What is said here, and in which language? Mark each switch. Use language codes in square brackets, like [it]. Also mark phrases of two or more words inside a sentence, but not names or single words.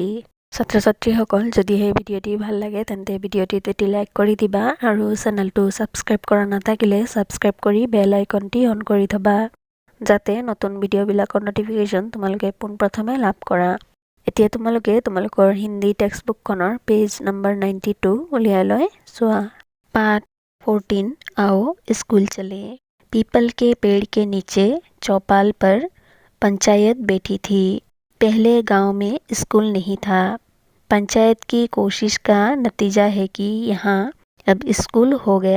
[as] ছাত্ৰ ছাত্ৰীসকল যদি এই ভিডিঅ'টি ভাল লাগে তেন্তে ভিডিঅ'টিত এটি লাইক কৰি দিবা আৰু চেনেলটো ছাবস্ক্ৰাইব কৰা নাথাকিলে ছাবস্ক্ৰাইব কৰি [en] bell icon on [as] কৰি থবা যাতে নতুন ভিডিঅ'বিলাকৰ নটিফিকেশ্যন তোমালোকে পোনপ্ৰথমে লাভ কৰা। এতিয়া তোমালোকৰ হিন্দী টেক্সটবুকখনৰ [en] page number [as] 92 উলিয়াই লৈ চোৱা। [hi] पाठ 14 आओ स्कूल चले। पीपल के पेड़ के नीचे चौपाल पर पंचायत बैठी थी। पहले गांव में स्कूल नहीं था। पंचायत की कोशिश का नतीजा है कि यहाँ अब स्कूल हो गया।